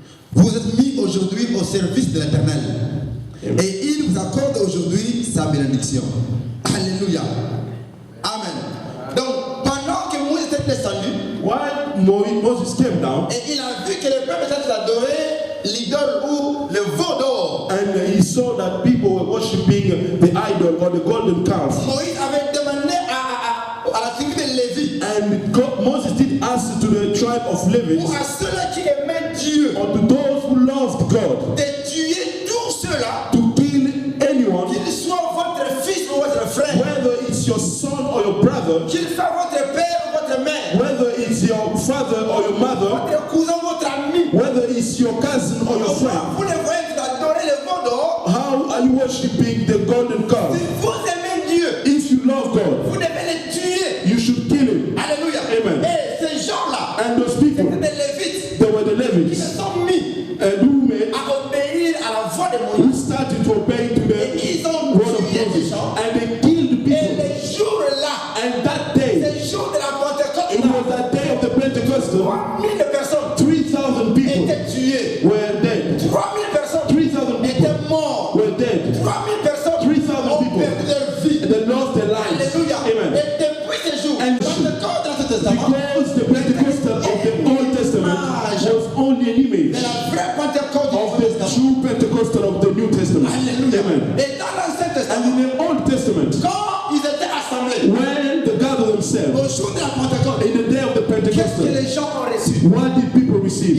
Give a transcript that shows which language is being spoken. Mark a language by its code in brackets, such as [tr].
[fr] Vous vous êtes mis aujourd'hui au service de l'Éternel. Et il vous accorde aujourd'hui sa bénédiction. Alléluia. Amen. Donc, pendant que Moïse était descendu, [en] While Moses came down, [fr] et il a vu que le peuple était adoré l'idole ou le veau d'or, [en] and he saw that people were worshiping the idol or the golden calf. [fr] Moïse avait demandé à la tribu de Lévi, [en] And Moses did ask to the tribe of Levi, [fr] ou à ceux-là qui aimaient Dieu, [en] or to those who loved God, [fr] de tuer tous ceux-là, [en] to kill anyone, [fr] qu'il soit votre fils ou votre frère, [en] whether it's your son or your brother, [fr] qu'il soit votre père ou votre mère, [en] whether it's your father or your mother, [fr] votre cousin ou votre ami. [en] whether it's your cousin or your friend. [fr] Vous les voyez, vous adorez le veau d'or. [en] How are you worshiping the golden calf? [fr] Si vous aimez Dieu, [en] If you love God, [fr] vous devez les tuer. [en] you should kill him. Alléluia. Amen. [fr] Et ces gens-là, [en] And those people, [fr] c'était des Lévites [en] they were the [fr] qui se [en] Levites, [fr] sont mis [en] and who made, [fr] à obéir à la voix de [en] who [fr] Moïse. [en] started to obey to [fr] Et ils ont [en] word of [fr] tué des [en] Moses, [fr] gens. [en] and they killed [fr] Et [en] people. [fr] les jours-là, [en] And that day, [fr] ces jours de la Pentecôte, [en] it was that day of the Pentecostal, [fr] 3000 personnes [en] 3,000 people [fr] étaient tuées. [en] were dead. [fr] 3000 personnes [en] 3,000 people [fr] étaient mortes. [en] were dead. [fr] 3000 personnes [en] 3,000 [fr] ont [en] people. [fr] perdu leur vie. [en] And they lost their lives. Alléluia. Amen. [fr] Et depuis ces jours, [en] And [fr] Pentecôte dans ce testament, [en] Because the Pentecostal of the Old Testament was only an image [fr] c'est la vraie Pentecôte [en] of [fr] du [en] the [fr] Testament. [en] true Pentecostal of the New Testament. Alléluia. Amen. [fr] Et dans l'Ancien [en] And [fr] Testament, [en] in the Old Testament, [fr] quand ils étaient assemblés, [en] when they gathered themselves, [fr] au jour de la Pentecôte, [en] in the day of the [fr] qu'est-ce que [en] Pentecostal, [fr] les gens ont reçu? [en] what did people receive?